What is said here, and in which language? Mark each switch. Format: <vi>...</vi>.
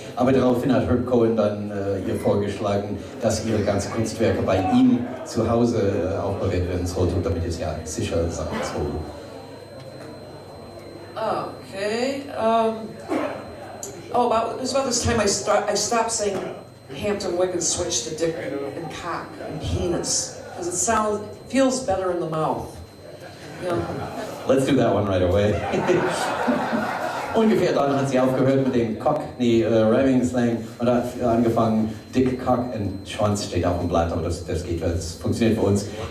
<de>Aber daraufhin hat Herb Cohen dann ihr vorgeschlagen, dass ihre ganzen Kunstwerke bei ihm zu Hause aufbewahrt werden sollten, damit es ja sicher sein soll.</de> <en>Okay. It was about this time I stopped saying Hampton Wick and switched to dick and cock and penis, because it feels better in the mouth. Let's do that one right away.</en> <de>Ungefähr dann hat sie aufgehört mit dem Rhyming Slang und hat angefangen, Dick, Cock und Schwanz steht auf dem Blatt, aber das geht, das funktioniert für uns.</de>